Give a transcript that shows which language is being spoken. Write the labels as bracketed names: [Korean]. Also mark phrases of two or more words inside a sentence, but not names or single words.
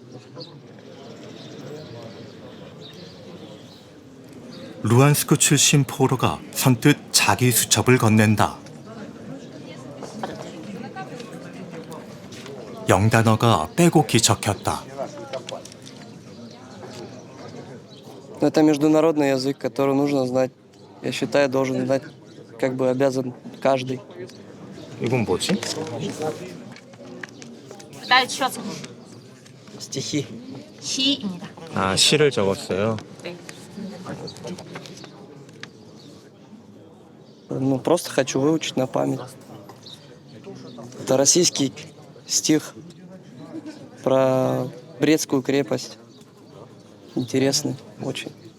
[Korean] 루안스크 출신 포로가 선뜻 자기 수첩을 건넨다. 영단어가 빼곡히 적혔다. [Russian] Это международный язык, который нужно знать. Я считаю, должен знать как бы обязан каждый. [Korean] 이건 뭐지? 나 주었어. [Russian] Стихи. [Korean] 시입니다. 아, 시를 적었어요. 네. [Russian] Ну, просто хочу выучить на память. Это российский стих про Брестскую крепость. Интересный очень.